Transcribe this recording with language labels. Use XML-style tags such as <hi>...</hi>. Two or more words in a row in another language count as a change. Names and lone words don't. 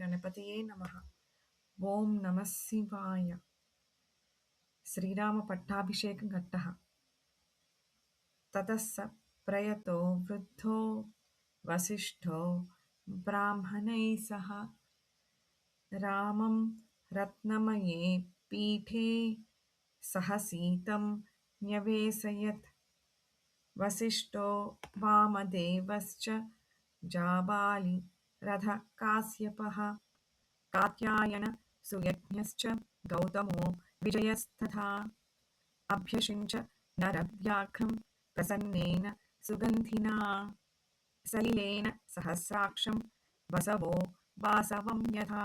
<sa>गणपतये नमः। ఓం నమః శివాయ. శ్రీరామ పట్టాభిషేకఘట్టః. తతః స ప్రయతో వృద్ధో వసిష్ఠో బ్రాహ్మణైः సహ రామం రత్నమయే పీఠే సహ సీతం న్యవేశయత్. వసిష్ఠో వామదేవశ్చ జాబాలి రథ కాశ్యపః कात्यायन सुयज्ञश्च गौतमो विजयस्तथा. अभ्यषिञ्च नरव्याघ्रं प्रसन्नेन सुगन्धिना सलिलेन सहस्राक्षं वसवो वासवं यथा.</sa>